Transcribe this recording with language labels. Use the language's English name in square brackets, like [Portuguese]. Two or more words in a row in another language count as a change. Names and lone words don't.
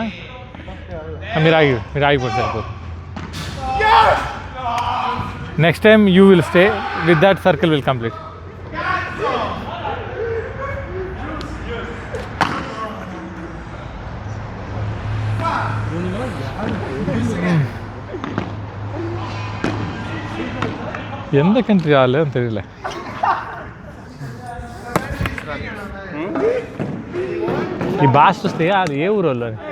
[Telugu] మీరు ఆగిపోతే సరిపోదు. [English] Next time you will stay with that circle will complete. [Tamil] எந்த கண்ட்ரி ஆளு தெரியல. [Telugu] ఈ భాష చూస్తే అది ఏ ఊరు వాళ్ళు?